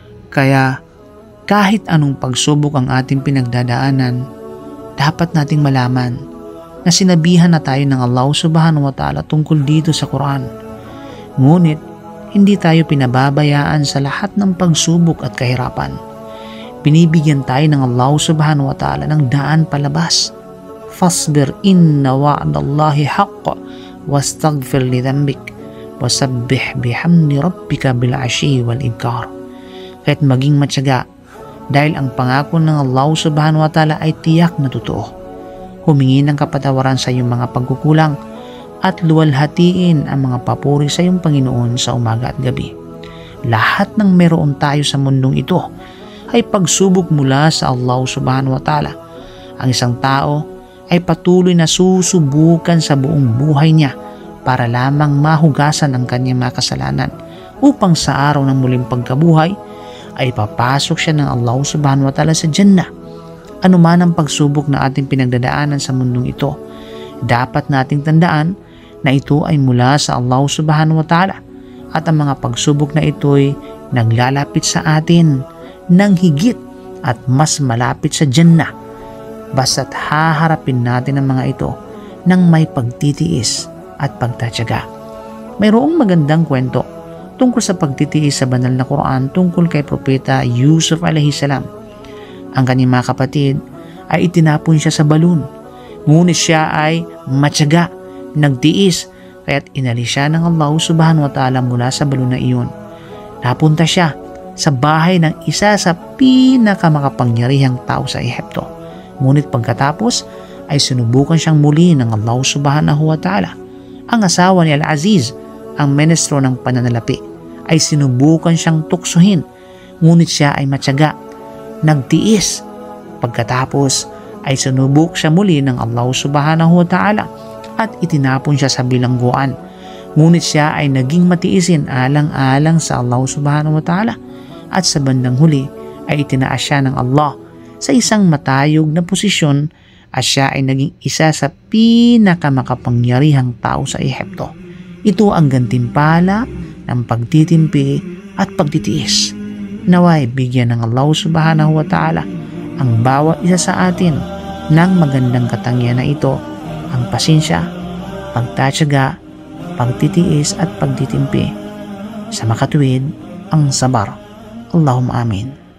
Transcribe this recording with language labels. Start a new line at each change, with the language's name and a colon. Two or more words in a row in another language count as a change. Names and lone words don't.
Filipino: Kaya kahit anong pagsubok ang ating pinagdadaanan, dapat nating malaman na sinabihan na tayo ng Allah
Arabic: سبحانه وتعالى
Filipino: tungkol dito sa Quran. Ngunit hindi tayo pinababayaan sa lahat ng pagsubok at kahirapan. Binibigyan tayo ng Allah
Arabic: سبحانه وتعالى
Filipino: ng daan palabas.
Arabic: فاصبر إن وعد الله حق واستغفر لذنبك وسبح بحمد ربك بالعشي والإبكار.
Filipino: Kahit maging matyaga, dahil ang pangako ng Allah
Arabic: سبحانه وتعالى
Filipino: ay tiyak na totoo. Humingi ng kapatawaran sa iyong mga pagkukulang at luwalhatiin ang mga papuri sa iyong Panginoon sa umaga at gabi. Lahat ng meron tayo sa mundong ito ay pagsubok mula sa Allah
Arabic: سبحانه وتعالى.
Filipino: Ang isang tao ay patuloy na susubukan sa buong buhay niya para lamang mahugasan ang kanyang mga kasalanan upang sa araw ng muling pagkabuhay ay papasok siya ng Allah
Arabic: سبحانه وتعالى
Filipino: sa Jannah. Ano man ang pagsubok na ating pinagdadaanan sa mundong ito, dapat nating tandaan na ito ay mula sa Allah
Arabic: سبحانه وتعالى
Filipino: at ang mga pagsubok na ito ay naglalapit sa atin ng higit at mas malapit sa Jannah basta't haharapin natin ang mga ito ng may pagtitiis at pagtatyaga. Mayroong magandang kwento tungkol sa pagtitiis sa banal na Quran tungkol kay Propeta Yusuf
Arabic: عليه السلام.
Filipino: Ang kanyang mga kapatid ay itinapon siya sa balon, ngunit siya ay matyaga, nagtiis, kaya't inalis siya ng Allah
Arabic: سبحانه وتعالى
Filipino: mula sa balon na iyon. Napunta siya sa bahay ng isa sa pinakamakapangyarihang tao sa Ehipto. Ngunit pagkatapos ay sinubukan siyang muli ng Allah
Arabic: سبحانه وتعالى.
Filipino: Ang asawa ni Al-Aziz, ang ministro ng pananalapi, ay sinubukan siyang tuksohin, ngunit siya ay matyaga, nagtiis. Pagkatapos ay sinubok siya muli ng Allah
Arabic: سبحانه وتعالى
Filipino: at itinapon siya sa bilangguan. Ngunit siya ay naging matiisin alang-alang sa Allah
Arabic: سبحانه وتعالى
Filipino: at sa bandang huli ay itinaas siya ng Allah sa isang matayog na posisyon at siya ay naging isa sa pinakamakapangyarihang tao sa Ehipto. Ito ang gantimpala ng pagtitimpi at pagtitiis. Naway bigyan ng Allah
Arabic: سبحانه وتعالى
Filipino: ang bawat isa sa atin ng magandang katangian na ito, ang pasensya, pagtatyaga, pagtitiis at pagtitimpi. Sa makatuwid, ang sabar.
Arabic: اللهم آمين.